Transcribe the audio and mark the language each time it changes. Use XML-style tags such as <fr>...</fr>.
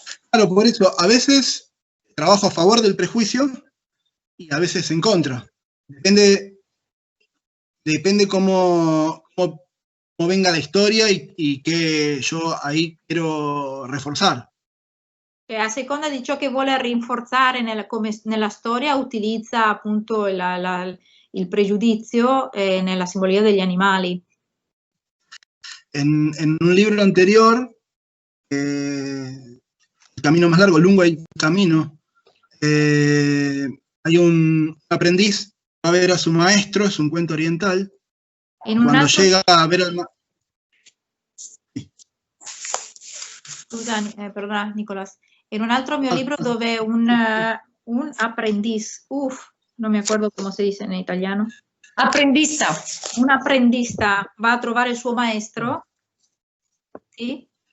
<es>Claro, por eso a veces trabajo a favor del prejuicio y a veces en contra. Depende cómo venga la historia y qué yo ahí quiero reforzar.</es> <it>A seconda di ciò che vuole rinforzare nella storia, utilizza appunto il pregiudizio nella simbologia degli animali.</it> <es>En un libro anterior, El camino más largo, Lungo hay camino, hay un aprendiz, va a ver a su maestro, es un cuento oriental, cuando llega a ver al maestro...</es> <it>Scusa, perdona Nicolas, in un altro mio libro dove</it> <es>un aprendiz,</es> <it>non mi acuerdo come si dice in italiano. Apprendista. Un apprendista va a trovare il suo maestro.</it> <es>¿Sí?</es>